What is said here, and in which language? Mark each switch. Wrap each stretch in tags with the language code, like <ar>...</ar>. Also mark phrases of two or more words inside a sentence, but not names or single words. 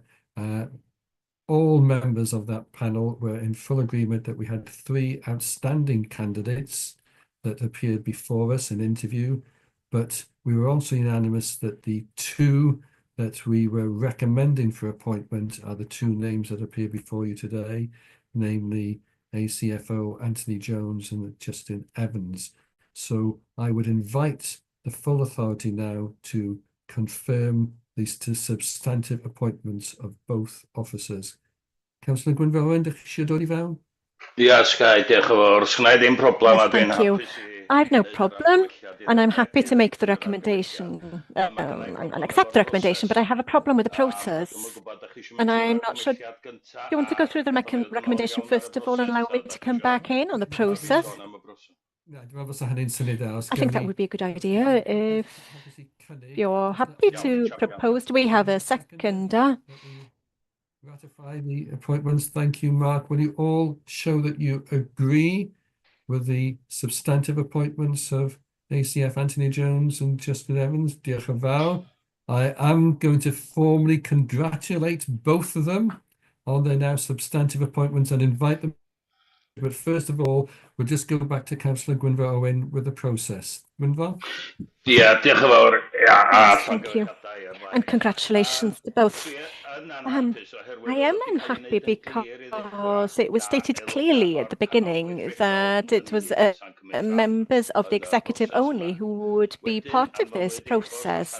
<en>All members of that panel were in full agreement that we had 3 outstanding candidates that appeared before us in interview, but we were also unanimous that the 2 that we were recommending for appointment are the 2 names that appear before you today, namely ACFO Anthony Jones and Justin Evans. So I would invite the full authority now to confirm these 2 substantive appointments of both officers.</en> <cy>Councillor Gwynfywen, dych chi eisiau dod I fewn? Yes, diolch yn fawr. Sgynna I ddim problem a dwi'n</cy> <en>Thank you.</en> <cy>hapus I...</cy> <en>I've no problem, and I'm happy to make the recommendation and accept the recommendation, but I have a problem with the process, and I'm not sure. Do you want to go through the recommendation first of all and allow me to come back in on the process? I think that would be a good idea. If you're happy to propose, do we have a seconder? Ratify the appointments. Thank you, Mark. Will you all show that you agree with the substantive appointments of ACF Anthony Jones and Justin Evans.</en> <cy>Diolch yn fawr.</cy> <en>I am going to formally congratulate both of them on their now substantive appointments and invite them. But first of all, we'll just go back to Councillor Gwynfor Owen with the process. Gwynfor?</en> <cy>Diolch yn fawr.</cy> <en>Yes, thank you. And congratulations to both. I am unhappy because it was stated clearly at the beginning that it was members of the executive only who would be part of this process.</en>